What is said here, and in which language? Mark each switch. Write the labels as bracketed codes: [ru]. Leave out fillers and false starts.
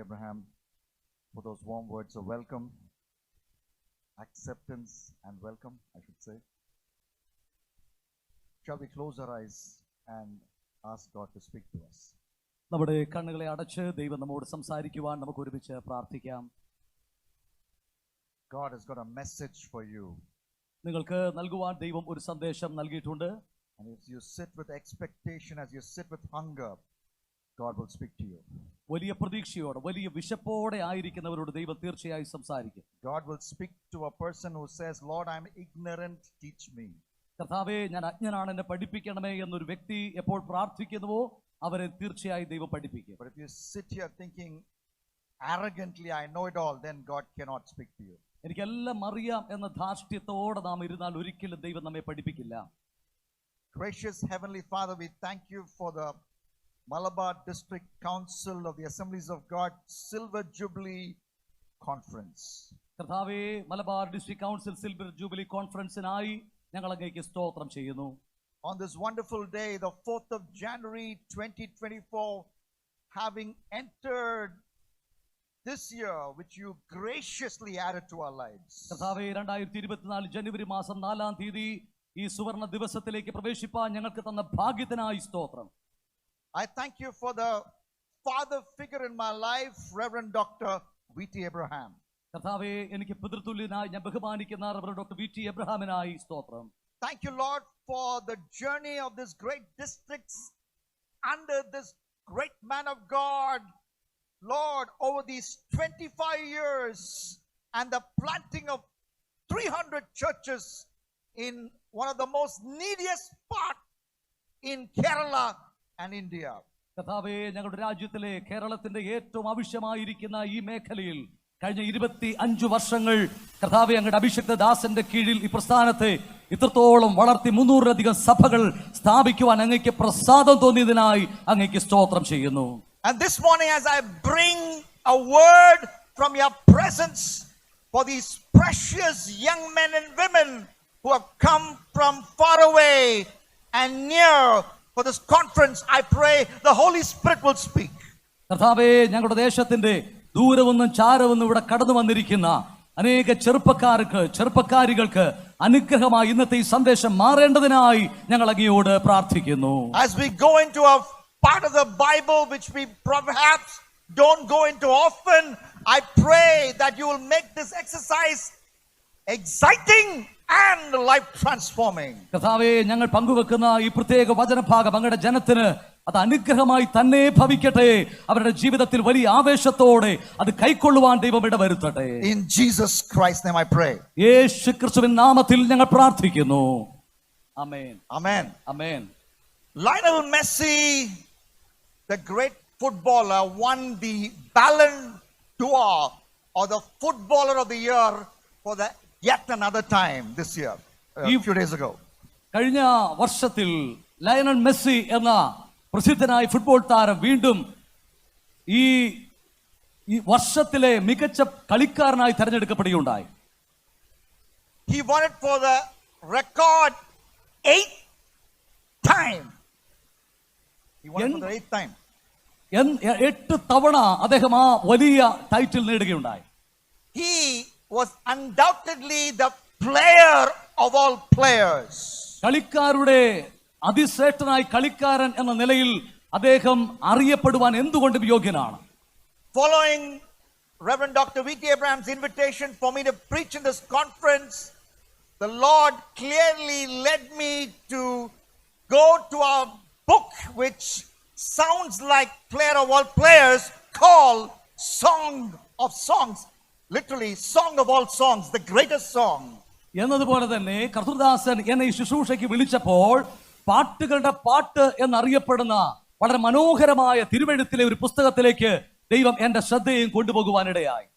[en] Abraham, for those warm words of welcome, acceptance and welcome, I should say. Shall we close our eyes and ask God to speak to us? [ml] നമ്മുടെ കണ്ണുകളെ അടച്ച് ദൈവം നമ്മോട് സംസാരിക്കുവാൻ നമുക്ക് ഒരുമിച്ച് പ്രാർത്ഥിക്കാം. [en] God has got a message for you. [ml] നിങ്ങൾക്ക് നൽകുവാൻ ദൈവം ഒരു സന്ദേശം നൽകിയിട്ടുണ്ട്. [en] And if you sit with expectation, as you sit with hunger, God will speak to you. [ml] വലിയ പ്രതീക്ഷയോടെ, വലിയ വിശപ്പോടെ ആയിരിക്കുന്നവരോട് ദൈവം തീർച്ചയായും സംസാരിക്കും. [en] God will speak to a person who says, Lord, I'm ignorant, teach me. [ml] കർത്താവേ, ഞാൻ അജ്ഞനാണ്, എന്നെ പഠിപ്പിക്കണമേ എന്നൊരു വ്യക്തി എപ്പോൾ പ്രാർത്ഥിക്കുന്നുവോ അവരെ തീർച്ചയായും ദൈവം പഠിപ്പിക്കും. [en] But if you sit here thinking arrogantly, I know it all, then God cannot speak to you. [ml] എനിക്കെല്ലാം അറിയാം എന്ന ധാർഷ്ട്യത്തോടെ നാം ഇരുന്നാൽ ഒരിക്കലും ദൈവം നമ്മെ പഠിപ്പിക്കില്ല. [en] Gracious Heavenly Father, we thank you for the Malabar District Council of the Assemblies of God Silver Jubilee Conference. [ml] കർത്താവേ, Malabar district council silver jubilee കോൺഫറൻസിനായി ഞങ്ങൾ അങ്ങേക്ക് സ്തോത്രം ചെയ്യുന്നു. [en] On this wonderful day, the 4th of January 2024, having entered this year which you graciously added to our lives. [ml] കർത്താവേ, 2024 ജനുവരി മാസം 4-ാം തീയതി ഈ സുവർണ ദിവസത്തിലേക്ക് പ്രവേശിപ്പാൻ ഞങ്ങൾക്ക് തന്ന ഭാഗ്യത്തിനായി സ്തോത്രം. [en] I thank you for the father figure in my life, Reverend Dr. V.T. Abraham. [ml] കർത്താവേ, എനിക്ക് പിതൃതുല്യനായി ഞാൻ ബഹുമാനിക്കുന്ന റവറൻഡ് ഡോക്ടർ V.T. എബ്രഹാമിനായി സ്തോത്രം. [en] Thank you, Lord, for the journey of this great districts under this great man of God, Lord, over these 25 years and the planting of 300 churches in one of the most neediest part in Kerala and India. [ml] കർത്താവേ, ഞങ്ങളുടെ രാജ്യത്തിലെ കേരളത്തിന്റെ ഏറ്റവും ആവശ്യമായിരിക്കുന്ന ഈ മേഖലയിൽ കഴിഞ്ഞ 25 വർഷങ്ങൾ കർത്താവേ അങ്ങയുടെ അഭിഷിക്ത ദാസന്റെ കീഴിൽ ഈ പ്രസ്ഥാനത്തെ ഇത്രത്തോളം വളർത്തി 300-ലധികം സഭകൾ സ്ഥാപിക്കുവാൻ അങ്ങേക്ക് പ്രസാദം തോന്നിയതിനായി അങ്ങേക്ക് സ്തോത്രം ചെയ്യുന്നു. [en] And this morning, as I bring a word from your presence for these precious young men and women who have come from far away and near for this conference, I pray the Holy Spirit will speak. [ml] കർത്താവേ, ഞങ്ങളുടെ ദേശത്തിന്റെ ദൂരവൊന്നും ചാരവൊന്നും ഇവിടെ കടന്നു വന്നിരിക്കുന്ന അനേക ചെറുപ്പക്കാരികൾക്ക് അനുഗ്രഹമായി ഇന്നത്തെ ഈ സന്ദേശം മാറേണ്ടതിനായി ഞങ്ങൾ അങ്ങയോട് പ്രാർത്ഥിക്കുന്നു. [en] As we go into a part of the Bible which we perhaps don't go into often, I pray that you will make this exercise exciting and life transforming. [ml] കർത്താവേ, ഞങ്ങൾ പങ്കുവെക്കുന്ന ഈ പ്രത്യേക വചനഭാഗം അങ്ങയുടെ ജനത്തിന് അത് അനുഗ്രഹമായി തന്നെ ഭവിക്കട്ടെ. അവരുടെ ജീവിതത്തിൽ വലിയ ആവേശത്തോടെ അത് കൈക്കൊള്ളുവാൻ ദൈവം ഇടവരുത്തട്ടെ. [en] In Jesus Christ's name I pray. [ml] യേശു ക്രിസ്തുവിൻ നാമത്തിൽ ഞങ്ങൾ പ്രാർത്ഥിക്കുന്നു. ആമേൻ. [en] Amen. [ml] Amen. [en] Lionel Messi, the great footballer, won the Ballon d'Or or the footballer of the year for the yet another time this year, a few days ago. [ml] കഴിഞ്ഞ വർഷത്തിൽ Lionel Messi എന്ന പ്രസിദ്ധനായ football താരം വീണ്ടും ഈ വർഷത്തിലെ മികച്ച കളിക്കാരനായി തെരഞ്ഞെടുക്കപ്പെടുകയുണ്ടായി. [en] He won it for the record 8th time. He won it for the 8th time. [ml] 8 തവണ അദ്ദേഹം ആ വലിയ title നേടുകയുണ്ടായി. [en] He was undoubtedly the player of all players. [ml] കളിക്കാരുടെ അതിശ്രേഷ്ഠനായ കളിക്കാരൻ എന്ന നിലയിൽ അദ്ദേഹം അറിയപ്പെടുവാൻ എന്തുകൊണ്ടും യോഗ്യനാണ്. [en] Following Reverend Dr. V.T. Abraham's invitation for me to preach in this conference, the Lord clearly led me to go to a book which sounds like player of all players, called Song of Songs. Literally, Song of all songs, the greatest song. [ml] എന്നതുപോലെ തന്നെ കർത്തൃദാസൻ എന്നെ ഈ ശുശ്രൂഷയ്ക്ക് വിളിച്ചപ്പോൾ പാട്ടുകളുടെ പാട്ട് എന്നറിയപ്പെടുന്ന വളരെ മനോഹരമായ തിരുവെഴുത്തിലെ ഒരു പുസ്തകത്തിലേക്ക് ദൈവം എന്റെ ശ്രദ്ധയും കൊണ്ടുപോകുവാനിടയായി.